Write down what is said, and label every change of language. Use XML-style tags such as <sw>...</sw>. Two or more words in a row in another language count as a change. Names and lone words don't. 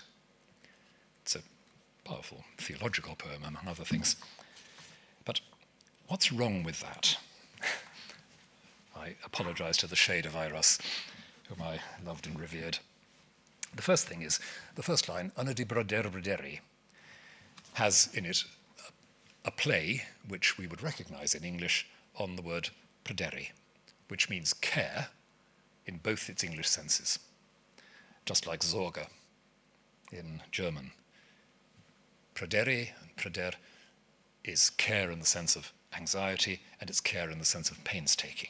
<en>It's a powerful theological poem, among other things. But what's wrong with that? I apologize to the shade of Eiros, whom I loved and revered. The first thing is, the first line,</en> <cy>Yn y bryderu,</cy> <en>has in it a play, which we would recognize in English, on the word pryderu, which means care in both its English senses, just like Sorge in German. Pryderu and pryder is care in the sense of anxiety, and it's care in the sense of painstaking.</en>